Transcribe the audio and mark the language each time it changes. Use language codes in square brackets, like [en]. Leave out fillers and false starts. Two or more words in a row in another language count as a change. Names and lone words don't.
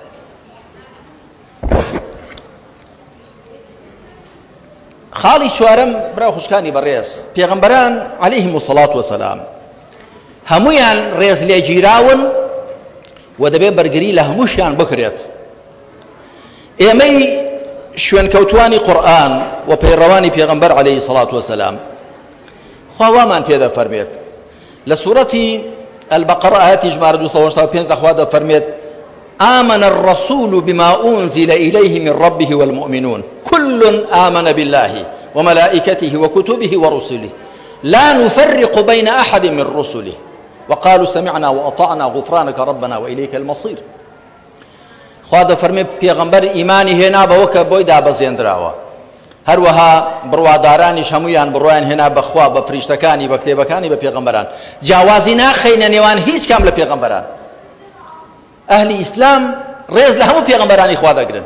[ckb] خاڵی چوارەم برا خوشکانی بەڕێز، پێغەمبەران [ar] عەلەیهیم السەڵات وەسەلام [ckb] هەموویان ڕێز لێگیراون و دەبێت بەرگری لە هەمووشیان بکرێت. ئێمەی شوێنکەوتوانی قورئان و پەیڕەوانی پێغەمبەر [ar] عەلەیهی سەڵات وەسەلام [ckb] خوا وامان پێ دەفەرمێت لە سوورەتی البەقەرە ئاەتی ژمارە 285 دەخوا دەفەرمێت [ar] آمن الرسول بما أنزل إليه من ربه والمؤمنون كل آمن بالله وملائكته وكتبه ورسله لا نفرق بين أحد من رسله وقالوا سمعنا وأطعنا غفرانك ربنا وإليك المصير. [ckb] خوا دەفەرمێ پێغەمبەر ئیمانی هێنا بەوە کە بۆی دابەزێنراوە، هەروەها بڕوادارانیش هەموویان بڕوایان هێنا بەخوا بە فریشتەکانی بە کتێبەکانی بە پێغەمبەران، جیاوازی ناخەینە نێوان هیچ کام لە پێغەمبەران. ئەهلی ئیسلام ڕێز لە هەموو پێغەمبەرانی خوا دەگرن.